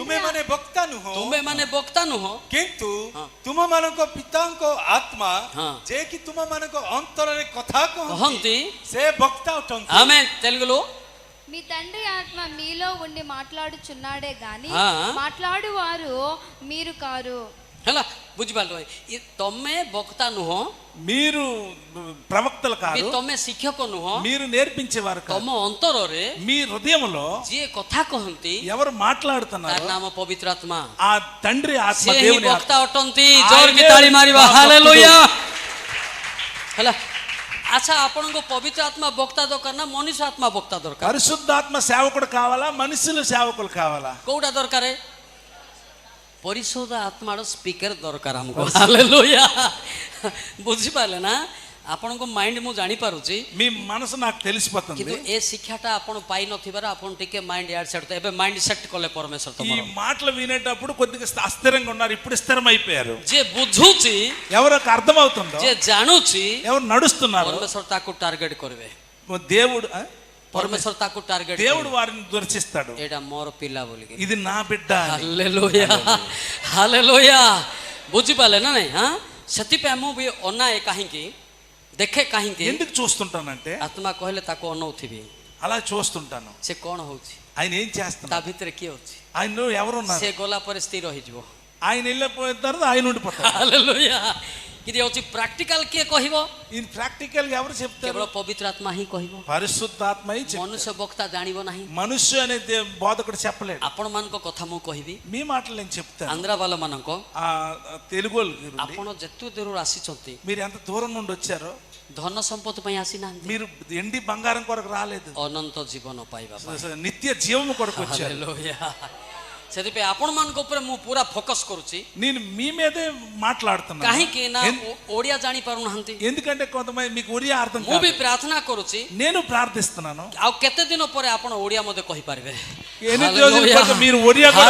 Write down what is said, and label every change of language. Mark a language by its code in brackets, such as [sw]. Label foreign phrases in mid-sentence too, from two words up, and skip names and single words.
[or] ତୁମେମାନେ ବକ୍ତା ନୁହଁ, ତୁମେ ମାନେ ବକ୍ତା ନୁହଁ, କିନ୍ତୁ ହଁ. ତୁମମାନଙ୍କ ପିତାଙ୍କ ଆତ୍ମା ହଁ. ଯେ କି ତୁମମାନଙ୍କ ଅନ୍ତରରେ କଥା କହନ୍ତି କହନ୍ତି, ସେ ବକ୍ତା ଅଟନ୍ତି। [te] ఆమె తెలుగులో మీ తండ్రి ఆత్మ మీలో ఉండి మాట్లాడుచున్నాడే గాని ఆ. మాట్లాడువారు మీరు కారు. [or] ହେଲା, ବୁଝିପାରିଲ? ତମେ ବକ୍ତା ନୁହଁ, [te] మీరు ప్రవక్తలు [or] ବି [te] కాదు, [or] ତମେ ଶିକ୍ଷକ ନୁହଁ, [te] మీరు నేర్పించేవారు కాదు. [or] ତମ ଅନ୍ତରରେ [te] మీ హృదయంలో [or] ଯିଏ କଥା କହନ୍ତି [te] ఎవరు [or] ତାର [te] మాట్లాడుతున్నారు, [or] ନାମ ପବିତ୍ର ଆତ୍ମା. [te] ఆ తండ్రి ఆత్మ, [or] ସେ ହିଁ [te] దేవుని [or] ବକ୍ତା [te] ఆత్మ. [or] ଅଟନ୍ତି. [te] ఆయనే [or] ଜୋରକି ତାଳି ମାରିବା. ଭକ୍ତ. ହାଲେଲୁୟା. ହେଲା, ଆଚ୍ଛା, ଆପଣଙ୍କୁ ପବିତ୍ର ଆତ୍ମା ବକ୍ତା ଦରକାର ନା ମନୁଷ୍ୟ ଆତ୍ମା ବକ୍ତା ଦରକାର? పరిశుద్ధాత్మ సేవకుడు కావాలా, మనుషులు సేవకులు కావాలా? କୋଉଟା ଦରକାର? ପରିଶୋଧ ଆତ୍ମାର ସ୍ପିକର ଦରକାର ଆମକୁ. ହାଲେଲୁୟା. ବୁଝିପାରିଲେ ନା? ଆପଣଙ୍କ ମାଇଣ୍ଡ ମୁଁ ଜାଣିପାରୁଛି, మీ మనసు నాకు తెలిసిపోతుంది. କିନ୍ତୁ ଏ ଶିକ୍ଷାଟା ଆପଣ ପାଇନଥିବାର ଆପଣ ଟିକେ ମାଇଣ୍ଡ ଇଆଡ ସେଟ୍, ଏବେ [en] mind set [or] କଲେ ପରମେଶ୍ୱର [te] ఈ [or] ତମର. [te] మాటలు వినేటప్పుడు కొద్దిగా అస్థిరంగా ఉన్నారు, ఇప్పుడు స్థిరమైపోయారు. [or] ଯିଏ ବୁଝୁଛି, [te] ఎవరికి అర్థమవుతుందో, [or] ଯିଏ ଜାଣୁଛି, [te] ఎవరు నడుస్తున్నారు, [or] ପରମେଶ୍ୱର ତାକୁ ଟାର୍ଗେଟ କରିବେ. [te] దేవుడు [or] ପରମେଶ୍ୱର ତାକୁ ଟାର୍ଗେଟ [te] దేవుడు వారిని దర్శిస్తాడు, [or] ଏଇଟା ମୋର ପିଲା ବୋଲିକି। [te] ఇది నా బిడ్డ అని. [or] ହାଲେଲୁୟା ହାଲେଲୁୟା, ବୁଝିପାରିଲେ ନା ନାଇଁ? ହଁ, ସେଥିପାଇଁ ମୁଁ ବି ଅନାଏ, କାହିଁକି ଦେଖେ, କାହିଁକି [te] ఎందుకు చూస్తుంటానంటే [or] ଆତ୍ମା କହିଲେ ତାକୁ ଅନଉଥିବି, [te] అలా చూస్తుంటాను [or] ସେ କ'ଣ ହଉଛି, [te] ఆయన ఏం [or] ତା [te] చేస్తున్నారు, [or] ଭିତରେ କିଏ ଅଛି, [te] ఆయనలో ఎవరున్నారు. [or] ସେ గଲା ପରେ ସ୍ଥିର ହେଇଯିବ। [te] ఆయన వెళ్ళిపోయిన తర్వాత ఆయన ఉండిపోతారు. [or] ହାଲେଲୁୟା। କିନ୍ତୁ ହେଉଛି ପ୍ରାକ୍ଟିକାଲ କିଏ କହିବ? [te] ఈయన ప్రాక్టికల్ గా ఎవరు చెప్తారు? [or] କେବଳ ପବିତ୍ର ଆତ୍ମା ହିଁ କହିବ, [te] పరిశుద్ధాత్మ [or] ମନୁଷ୍ୟ ବକ୍ତା ଜାଣିବ ନାହିଁ। [te] మనుష్య అనే బోధకుడు చెప్పలేడు. [or] ଆପଣମାନଙ୍କ କଥା ମୁଁ କହିବି, [te] మీ మాటలు నేను చెప్తాను. [or] ଆନ୍ଧ୍ରାବାଲ ମାନଙ୍କ, [te] ఆ తెలుగు వాళ్ళు [or] ଆପଣ ଯେତେ ଦୂରରୁ ଆସିଛନ୍ତି, [te] మీరు ఎంత దూరం నుండి వచ్చారో, [or] ଧନ ସମ୍ପତ୍ତି ପାଇଁ ଆସିନାହାନ୍ତି, [te] మీరు ఎండి బంగారం కొరకు రాలేదు, [or] ଅନନ୍ତ ଜୀବନ ପାଇବା ପାଇଁ। [te] నిత్య జీవము కొరకు వచ్చారు. [or] ହାଲେଲୁୟା। ସେଥିପାଇଁ ଆପଣମାନଙ୍କ ଉପରେ ମୁଁ ପୁରା ଫୋକସ୍ କରୁଛି, [te] నేను మీ మీదే మాట్లాడుతున్నాను. [or] କାହିଁକି ନା ଓଡ଼ିଆ ଜାଣି ପାରୁନାହାନ୍ତି। [te] ఎందుకంటే కొంతమంది మీకు ఒరియా అర్థం [or] ମୁଁ ବି [te] కాదు. [or] ପ୍ରାର୍ଥନା କରୁଛି, [te] నేను ప్రార్థిస్తున్నాను. [or] ଆଉ କେତେ ଦିନ ପରେ ଆପଣ ଓଡ଼ିଆ ମଧ୍ୟ କହିପାରିବେ। [te] ఎన్ని రోజుల పాటు మీరు ఒరియా కూడా